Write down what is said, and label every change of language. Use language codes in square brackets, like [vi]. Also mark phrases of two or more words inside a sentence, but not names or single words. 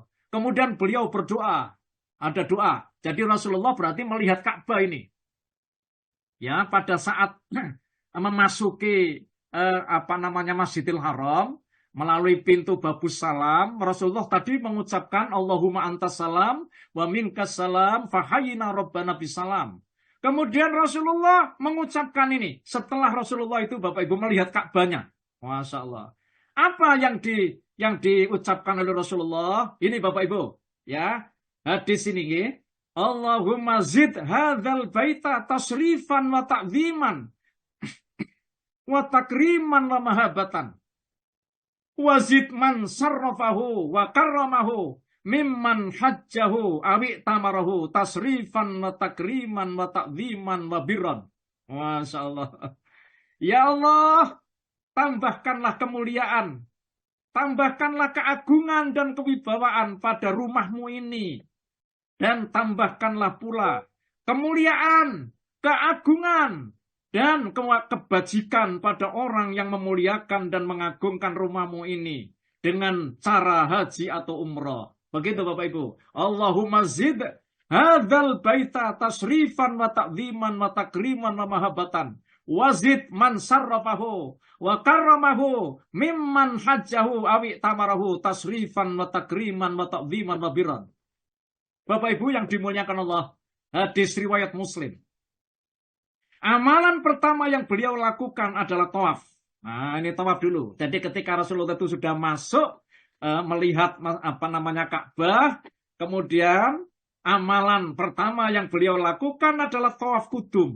[id] Kemudian beliau berdoa. Ada doa. Jadi Rasulullah berarti melihat Ka'bah ini. Ya, pada saat memasuki Masjidil Haram melalui pintu Babus Salam, Rasulullah tadi mengucapkan [ar] اللهم أنت السلام ومنك السلام فحينا ربنا بالسلام. [id] Kemudian Rasulullah mengucapkan ini. Setelah Rasulullah itu Bapak Ibu melihat Ka'bahnya. [ar] ما شاء الله. [id] Apa yang diucapkan oleh Rasulullah? Ini Bapak Ibu. Ya. Hadis ini. [ar] اللهم زد هذا البيت تشريفا وتعظيما. وتكريما ومهابة. وزد من شرفه وكرمه. ممن حجه أو اعتمره تشريفا وتكريما وتعظيما وبرا. ما شاء الله. يا الله. [id] Tambahkanlah kemuliaan, tambahkanlah keagungan dan kewibawaan pada rumahmu ini. Dan tambahkanlah pula kemuliaan, keagungan, dan kebajikan pada orang yang memuliakan dan mengagungkan rumahmu ini. Dengan cara haji atau umrah. Begitu Bapak Ibu. [ar] اللهم زد هذا البيت تشريفا وتعظيما وتكريما ومهابة. وزد من شرفه وكرمه ممن حجه أو اعتمره تشريفا وتكريما وتعظيما وبرا. [id] Bapak Ibu yang dimuliakan Allah, hadis riwayat Muslim. Amalan pertama yang beliau lakukan adalah tawaf. Nah, ini tawaf dulu. Jadi ketika Rasulullah itu sudah masuk melihat Ka'bah, kemudian amalan pertama yang beliau lakukan adalah tawaf kudum.